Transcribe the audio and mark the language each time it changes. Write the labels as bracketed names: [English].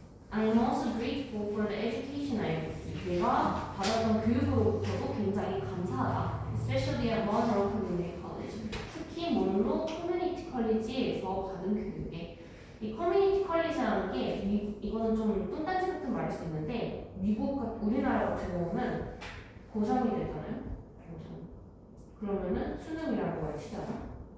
[English] I am also grateful for the education I received. [Korean] 내가 받았던 교육으로부터도 굉장히 감사하다. [English] Especially at Monroe Community College. [Korean] 특히 몬로 커뮤니티 컬리지에서 받은 교육에. 이 커뮤니티 컬리지라는 게 이거는 좀 뚱딴지 같은 말일 수 있는데 우리나라 같은 경우는 고3이 되잖아요. 고3. 그러면은 수능이라고 말 치잖아.